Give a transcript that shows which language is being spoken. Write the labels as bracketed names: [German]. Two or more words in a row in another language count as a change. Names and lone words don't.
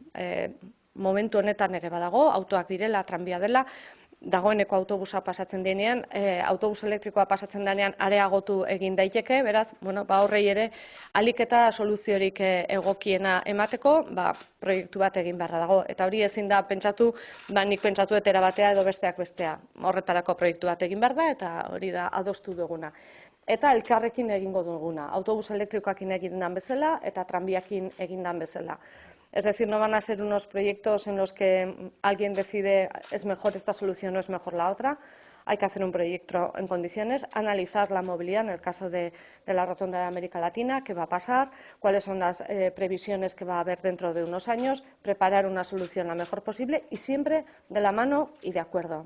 [Basque] momentu honetan ere badago, autoak direla, tranbia dela, dagoeneko autobusa pasatzen denean, autobus elektrikoa pasatzen denean areagotu egin daiteke, beraz, horrei ere ahalik eta soluziorik egokiena emateko, proiektu bat egin beharra dago. Eta hori ezin da pentsatu, nik pentsatu etera batea edo besteak bestea. Horretarako proiektu bat egin behar da, eta hori da adostu duguna. Eta elkarrekin egingo duguna, autobus elektrikoakin egin dan bezala eta tranbiakin egin dan bezala. [Spanish] Es decir, no van a ser unos proyectos en los que alguien decide es mejor esta solución o es mejor la otra. Hay que hacer un proyecto en condiciones, analizar la movilidad en el caso de la Rotonda de América Latina, qué va a pasar, cuáles son las previsiones que va a haber dentro de unos años, preparar una solución la mejor posible y siempre de la mano y de acuerdo.